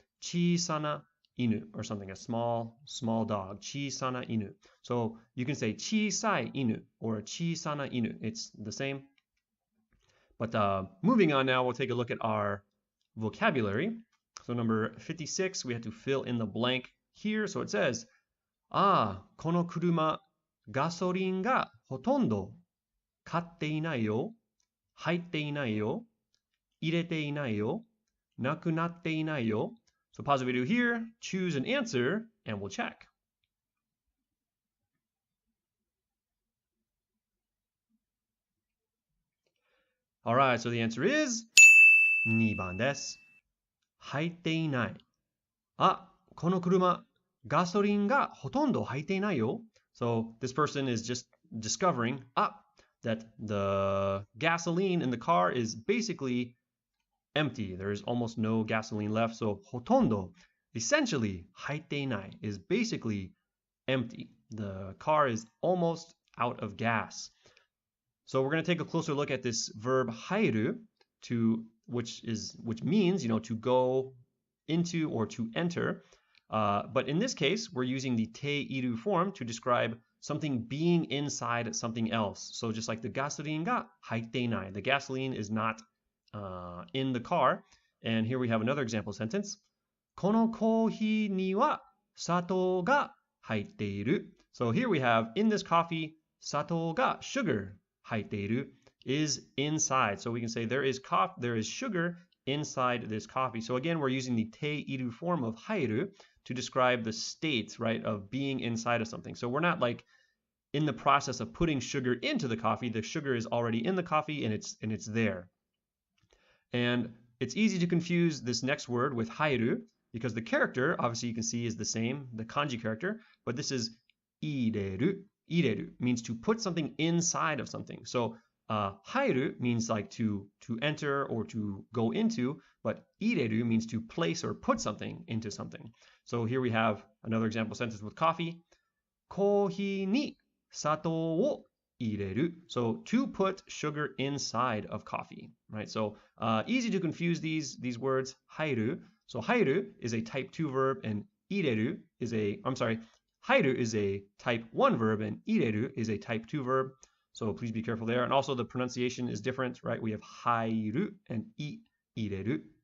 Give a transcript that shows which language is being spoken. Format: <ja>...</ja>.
<ja>小さな犬</ja> <en>or something, a small dog, 小さな犬. So you can say</en> <ja>小さい犬</ja> <en>or</en> <ja>小さな犬.</ja> <en>It's the same. But moving on now, we'll take a look at our vocabulary. So number 56, we have to fill in the blank here. So it says,</en> <ja>この車、ガソリンがほとんど買っていないよ。入っていないよ。入れていないよ。なくなっていないよ。</ja> <en>So pause the video here, choose an answer, and we'll check. Alright, so the answer is</en> <ja>2番です。入っていない。この車、ガソリンがほとんど入っていないよ。</ja> <en>So this person is just discovering that the gasoline in the car is basically empty. There is almost no gasoline left. So ほとんど, essentially</en> <ja>入っていない</ja> <en>is basically empty. The car is almost out of gas. So we're going to take a closer look at this verb 入る which means, to go into or to enter. But in this case, we're using the ている form to describe something being inside something else. So just like the</en> <ja>ガソリンが入っていない,</ja> <en>the gasoline is not in the car. And here we have another example sentence.</en> <ja>このコーヒーには砂糖が入っている.</ja> <en>So here we have, in this coffee, 砂糖が sugar</en> <ja>入っている</ja> <en>is inside. So we can say there is sugar inside this coffee. So again, we're using the ている form of 入る to describe the state, right, of being inside of something. So we're not like in the process of putting sugar into the coffee. The sugar is already in the coffee and it's there. And it's easy to confuse this next word with 入る because the character, obviously you can see, is the same, the kanji character, but this is 入れる. 入れる means to put something inside of something. So 入る means like to enter or to go into, but 入れる means to place or put something into something. So here we have another example sentence with coffee.</en> <ja>コーヒーに砂糖を入れる.</ja> <en>So to put sugar inside of coffee, right? So easy to confuse these words.</en> <ja>入る.</ja> <en>So 入る is a type 2 verb and 入れる is入る is a type 1 verb and 入れる is a type 2 verb. So please be careful there. And also the pronunciation is different, right? We have 入る and 入れる.</en>